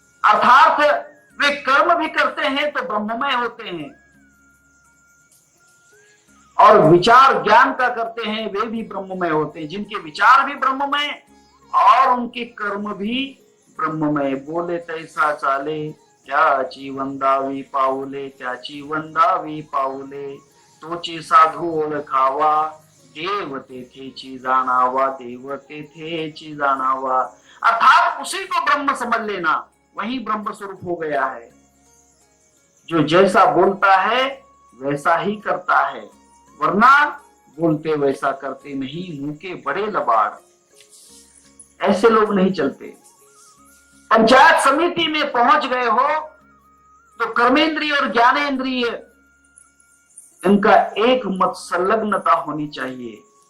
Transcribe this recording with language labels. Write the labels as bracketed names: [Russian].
[Hindi] अर्थात वे कर्म भी करते हैं तो ब्रह्ममय होते हैं, और विचार ज्ञान का करते हैं वे भी ब्रह्ममय होते हैं। जिनके विचार भी ब्रह्ममय और उनके कर्म भी ब्रह्ममय। [Marathi] बोले तैसा चाले त्याची वंदावी पाऊले, त्याची वंदावी पाऊले, तोचे साधू ओळखावा, देव तेथेची जाणावा, देव तेथेची जाणावा। [Hindi] अर्थात उसी को ब्रह्म समझ लेना, वही ब्रह्म स्वरूप हो गया है। जो जैसा बोलता है वैसा ही करता है, वरना बोलते वैसा करते नहीं, मुंह के बड़े लबाड़। ऐसे लोग नहीं चलते। पंचायत समिति में पहुंच गए हो तो कर्मेंद्रिय और ज्ञानेंद्रिय इनका एक मत संलग्नता होनी चाहिए।